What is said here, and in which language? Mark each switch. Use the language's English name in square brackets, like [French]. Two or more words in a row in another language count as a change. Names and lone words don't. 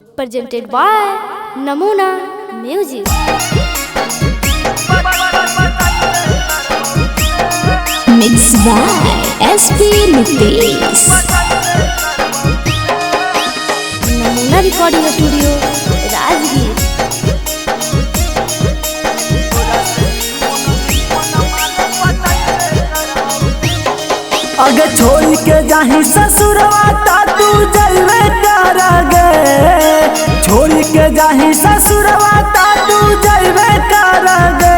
[English] presented by Namuna Music. Mixed by SP Nitesh. Namuna Recording Studio, Rajgir. [Maithili] अगे छोड़ के जाही ससुरवा ता तू जलवे कर गे। छोड़ के जाही ससुरवा ता तू जलवे कर गे।